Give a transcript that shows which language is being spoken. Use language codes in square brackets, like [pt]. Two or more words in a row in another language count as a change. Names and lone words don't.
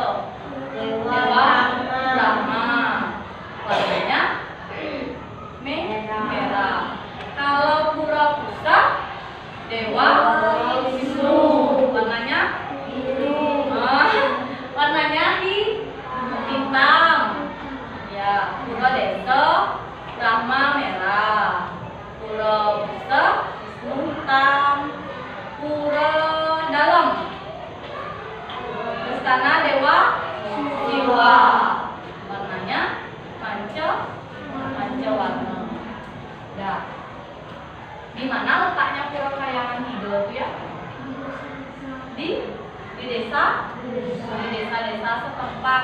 [id] Dewa Brahma. Warnanya merah. Kalau Pura Pusat, Dewa Wisnu. Warnanya warnanya hitam. Ya, Pura Desa Brahma merah. Pura Pusat Wisnu hitam. Pura Dalam Istana Dewa Siwa. Warnanya panca-warna. Ya. Di mana letaknya Pura Kayangan 3 itu ya? Di desa, di desa-desa setempat.